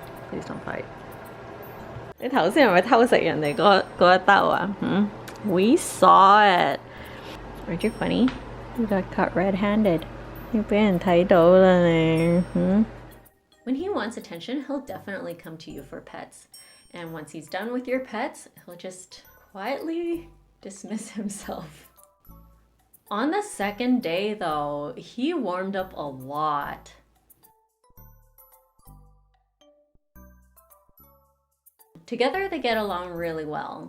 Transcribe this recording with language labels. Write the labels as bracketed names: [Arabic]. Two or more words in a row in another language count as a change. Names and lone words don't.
[English] Please don't fight. [Cantonese] 你頭先係咪偷食人哋嗰一兜啊？ [English] We saw it. Aren't you funny? You got caught red-handed. [Cantonese] 要俾人睇到啦你。 [English] When he wants attention, he'll definitely come to you for pets. And once he's done with your pets, he'll just quietly dismiss himself. On the second day, though, he warmed up a lot. Together, they get along really well.